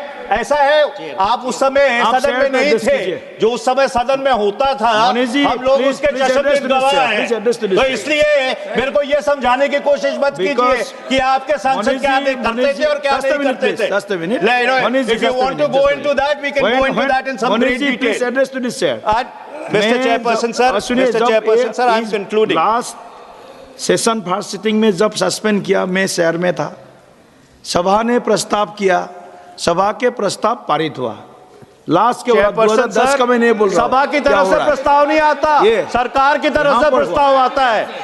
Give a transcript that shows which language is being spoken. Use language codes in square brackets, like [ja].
[hi] ऐसा है, आप उस समय सदन में नहीं थे, जो उस समय सदन में होता था हम लोग उसके चश्मदीद गवाह हैं। तो इसलिए मेरे को ये समझाने की कोशिश मत कीजिए कि आपके सांसद क्या करते थे और क्या नहीं करते थे। [en] If you want to go into that, we can go into that in some great detail. Mr. Chairperson, sir, I am concluding. Last session first sitting [hi] में जब सस्पेंड किया, मैं शहर में था, सभा ने प्रस्ताव किया, सभा के प्रस्ताव पारित हुआ। लास्ट के 2010 का मैं नहीं बोल रहा, सभा की तरफ से प्रस्ताव नहीं आता, सरकार की तरफ से प्रस्ताव आता है।